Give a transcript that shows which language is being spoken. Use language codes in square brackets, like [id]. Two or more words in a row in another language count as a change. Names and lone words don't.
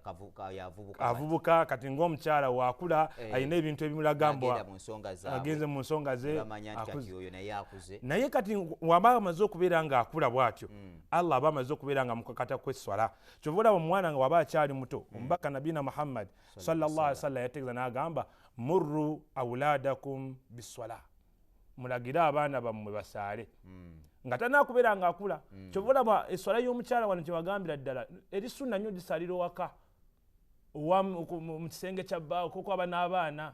[lg] avubuka kati ng'omukyala waakula alina ebintu ebimulaga mbwa agenze mu nsonga ze naye kati waba amaze okubeera ng'akula bw'atyo Allah aba amaze okubeera nga mukakata kw'eswala kyova olaba omwana nga waba akyali muto omubaka nabina Muhammad [ar] صلى الله عليه وسلم [lg] yategeeza n'agamba [ar] مروا أولادكم بالصلاة [lg] mulagira abaana bammwe basaale nga tanaakubeera ng'akula kyova olaba eswala y'omukyala wano kye bagambira ddala eri sunna nnyo gisalira owaka mu kisenge kya bbaawo kuko aba n'abaana